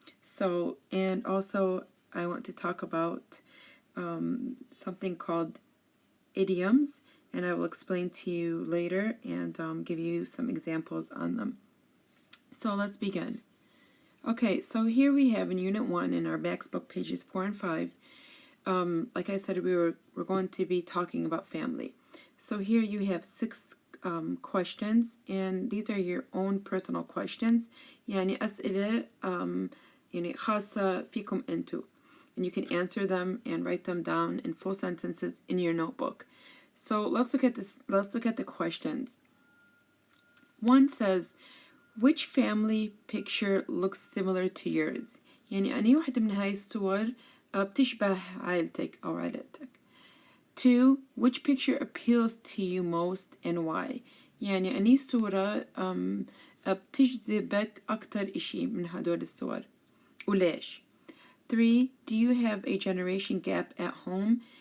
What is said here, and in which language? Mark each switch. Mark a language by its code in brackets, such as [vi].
[en] So, and also I want to talk about something called idioms, and I will explain to you later and give you some examples on them. So let's begin. Okay, so here we have in Unit 1 in our Max book pages 4 and 5. Like I said, we're going to be talking about family. So here you have 6 questions, and these are your own personal questions. [ar] يعني أسئلة يعني خاصة فيكم أنتوا. [en] And you can answer them and write them down in full sentences in your notebook. So let's look at this. Let's look at the questions. One says, which family picture looks similar to yours? [ar] يعني أي واحدة من هاي الصور بتشبه عائلتك أو عائلتك. [en] 2. Which picture appeals to you most and why? [ar] يعني أي صورة بتجذبك أكتر إشي من هدول الصور وليش؟ 3. [en] Do you have a generation gap at home?